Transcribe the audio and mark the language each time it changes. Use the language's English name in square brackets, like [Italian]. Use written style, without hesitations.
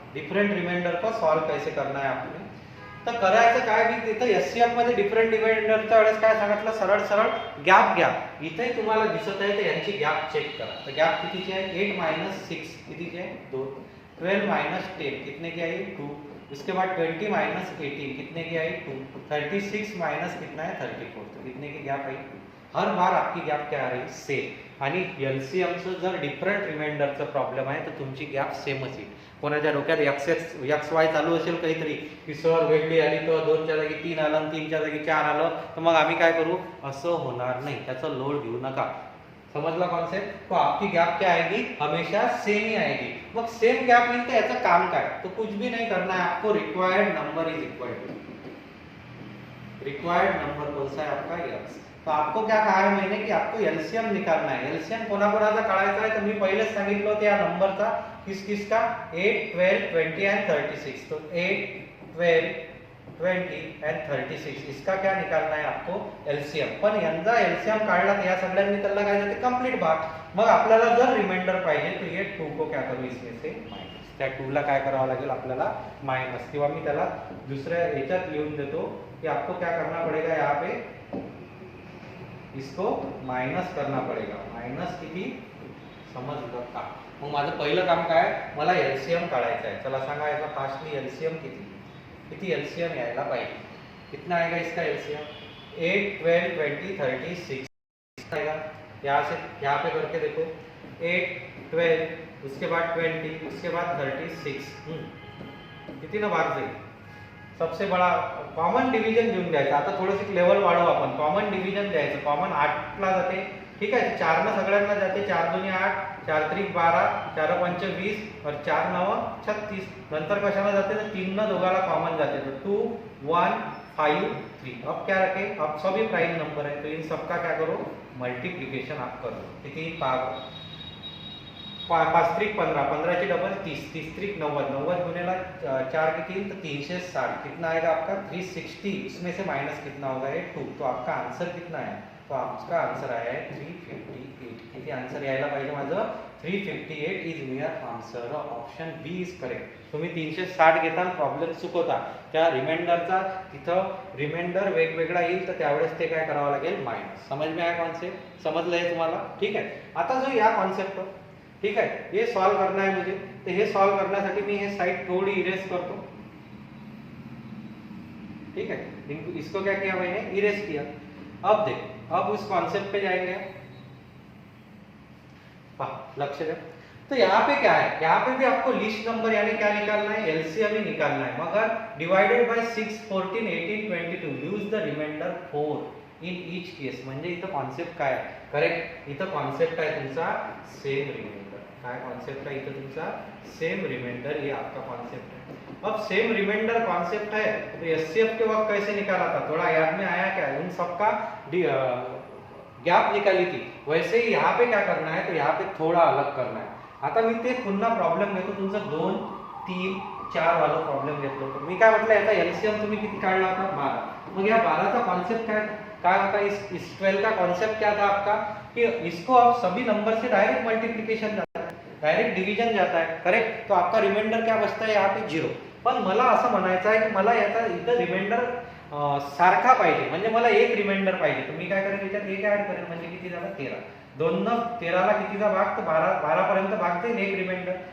[Hindi] Different reminder को solve कैसे करना है आपने, [Marathi] तर करायचं काय मी तिथं एचसीएफ मध्ये डिफरेंट रिमाइंडरच्या वेळेस काय सांगितलं, सरळ सरळ गॅप घ्या, इथे तुम्हाला दिसत आहे तर यांची गॅप चेक करा, तर गॅप कितीची आहे 8 माइनस 6 कितीची आहे 2, [Hindi] 12 माइनस 10 कितने की आई 2, उसके बाद 20 माइनस 18 कितने की आई 2, 36 माइनस कितना है 34, तो कितने की गैप आई हर बार आपकी गॅप क्या आ रही सेम. [Marathi] आणि एलसीएमचं जर डिफरंट रिमाइंडरचं प्रॉब्लेम आहे तर तुमची गॅप सेमच येईल. कोणाच्या डोक्यात एक्स वाय चालू असेल काहीतरी की सर वेगळी आली तर 2च्या जागी 3 आलं आणि 3च्या जागी 4 आलं तर मग आम्ही काय करू, असं होणार नाही. त्याचा लोड घेऊ नका. [Hindi] समझला कॉन्सेप्ट. तो आपकी गैप क्या आएगी, हमेशा सेम ही आएगी. मग सेम गैप मिलते है, ऐसा काम का है तो कुछ भी नहीं करना है आपको. Required number is equal to required number कौन सा है आपका एक्स. तो आपको क्या कहा है मैंने कि आपको एलसीएम निकालना है. [Marathi] एलसीएम कोणाकोणाचा काढायचा आहे तर मी पहिलेच सांगितलं होतं या नंबरचा किसका 8, 12, 20 एंड 36. [Hindi] तो 8, 12, 20 एंड 36 इसका क्या निकालना है आपको एलसीएम. [Marathi] पण यांचा एलसीएम काढला तर या सगळ्यांनी त्याला काय जाते कंप्लीट भाग. मग आपल्याला जर रिमाइंडर पाहिजे [Hindi] तो ये 2 को क्या करू इसमें से माइनस. [Marathi] त्या 2 ला काय करावं लागेल आपल्याला माइनस, किंवा मी त्याला दुसऱ्या याच्यात लिहून देतो कि [Hindi] आपको क्या करना पड़ेगा, [Marathi] यहाँ पे इसको माइनस करना पड़ेगा. माइनस किती समजलं का. मग माझं पहिलं काम काय, मला एलसीएम काढायचं आहे. चला सांगा याचा फास्टली एलसीएम किती एलसीएम यायला पाहिजे. [Hindi] कितना आएगा इसका एलसीएम 8, 12, 20, 36 आएगा. यहाँ पे करके देखो 8, 12 उसके बाद 20 उसके बाद 36 [Marathi] किती ना भाग जाईल. [Hindi] सबसे बड़ा कॉमन डिवीजन [Marathi] घेऊन द्यायचं. आता थोडंसं लेवल वाढवू आपण. कॉमन डिवीजन द्यायचं. कॉमन 8 ला जाते, ठीक आहे. 4 न सगळ्यांना जाते. 4 2 8, 4 3 12, 4 5 20 और 4 9 36. नंतर कशाला जाते तर 3 न दोघाला कॉमन जाते. तो 2 1 5 3. [Hindi] अब क्या रखे, अब सभी प्राइम नंबर है तो इन सबका क्या करो मल्टीप्लिकेशन आप करो. [Marathi] किती 5 त्रिक 15, 15 की डबल 30, 30 त्रिक 90, 90 गुनेला 4 की 3 तो 360. [Hindi] कितना आएगा आपका 360. इसमें से माइनस कितना होगा ये 2. तो आपका आंसर कितना है, तो आपका आंसर आया है 358. [Marathi] किती आंसर यायला पाहिजे माझं 358 is मियर answer. [English] Option B is correct. [Marathi] तुम्ही 360 घेता प्रॉब्लेम चुकवता. त्या रिमाइंडरचा तिथं रिमाइंडर वेगवेगळा येईल तर त्यावेळेस ते काय करावं लागेल माइनस. [Hindi] समझ में आया कॉन्सेप्ट, [Marathi] समजलंय तुम्हाला, ठीक आहे. आता जो या [Hindi] कॉन्सेप्ट ठीक है ये सॉल्व करना है मुझे. [Marathi] तो ये सॉल्व करण्यासाठी मी ये साइड थोड़ी इरेज करतो, ठीक है. [Hindi] इसको क्या किया मैंने इरेज किया. अब देख, अब उस कॉन्सेप्ट पे जाएंगे. [Marathi] लक्ष्य दे. [Hindi] तो यहाँ पे क्या है, यहाँ पे भी आपको लिस्ट नंबर यानी क्या निकालना है एलसीएम ही निकालना है. [English] मगर divided by 6, 14, 18, 22 use the remainder 4 in each case. [Marathi] म्हणजे इथं कॉन्सेप्ट काय आहे करेक्ट. इथं कॉन्सेप्ट आहे तुमचा सेम रिमाइंडर. [Hindi] काय कॉन्सेप्ट है इधर [Marathi] तुमचा सेम रिमाइंडर, [Hindi] ये आपका कॉन्सेप्ट है. अब सेम रिमाइंडर कॉन्सेप्ट है तो एचसीएफ के वक्त कैसे निकाला था, थोड़ा याद में आया क्या. उन सबका गैप निकाली थी. वैसे ही यहाँ पे क्या करना है, तो यहाँ पे थोड़ा अलग करना है. [Marathi] आता मी ते पुन्हा प्रॉब्लेम घेतो तुमचं 2, 3, 4 वाला प्रॉब्लेम घेतलं होतं. मी काय म्हटलं याचा एलसीएम तुम्ही किती काढला होता 12. मग या 12 का कॉन्सेप्ट काय होता, [Hindi] इस 12 का कॉन्सेप्ट क्या था आपका कि इसको आप सभी नंबर से डायरेक्ट मल्टीप्लिकेशन जाता है, डायरेक्ट डिवीजन जाता है करेक्ट. तो आपका रिमाइंडर क्या बचता है यहाँ पे 0. [Marathi] पण मला असं म्हणायचं आहे की मला याचा इथं रिमाइंडर सारखा पाहिजे. म्हणजे मला एक रिमाइंडर पाहिजे. तर मी काय करेन याच्यात एक ऍड करेन. म्हणजे किती झालं 13. 2 न 13 ला कितीचा भाग तर 12 पर्यंत भाग जाईल एक रिमाइंडर.